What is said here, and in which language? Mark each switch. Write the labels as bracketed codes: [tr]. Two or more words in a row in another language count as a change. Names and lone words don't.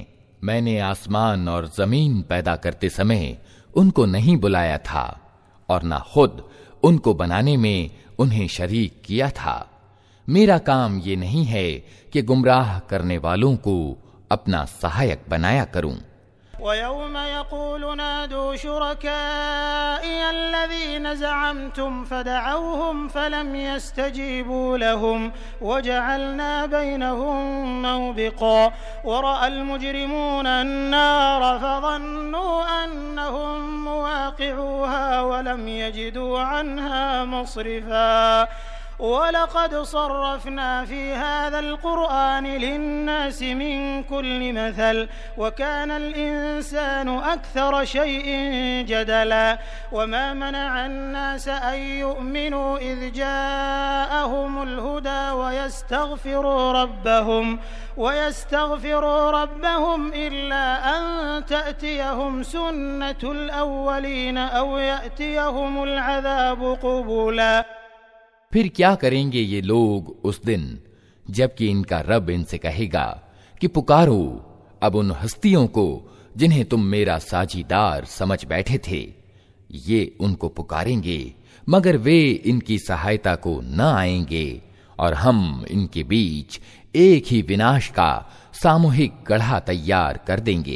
[hi] मैंने आसमान और जमीन पैदा करते समय उनको नहीं बुलाया था और न खुद उनको बनाने में उन्हें शरीक किया था। मेरा काम ये नहीं है कि गुमराह करने वालों को अपना सहायक बनाया करूं। [ar] ويوم يقول نادوا شركائي الذين زعمتم فدعوهم فلم يستجيبوا لهم وجعلنا بينهم موبقا ورأى المجرمون النار فظنوا أنهم مواقعوها ولم يجدوا عنها مصرفا ولقد صرفنا في هذا القرآن للناس من كل مثل وكان الإنسان أكثر شيء جدلا وما منع الناس أن يؤمنوا إذ جاءهم الهدى ويستغفروا ربهم إلا أن تأتيهم سنة الأولين أو يأتيهم العذاب قبلا. [hi] फिर क्या करेंगे ये लोग उस दिन जबकि इनका रब इनसे कहेगा कि पुकारो अब उन हस्तियों को जिन्हें तुम मेरा साझीदार समझ बैठे थे। ये उनको पुकारेंगे मगर वे इनकी सहायता को न आएंगे और हम इनके बीच एक ही विनाश का सामूहिक गढ़ा तैयार कर देंगे।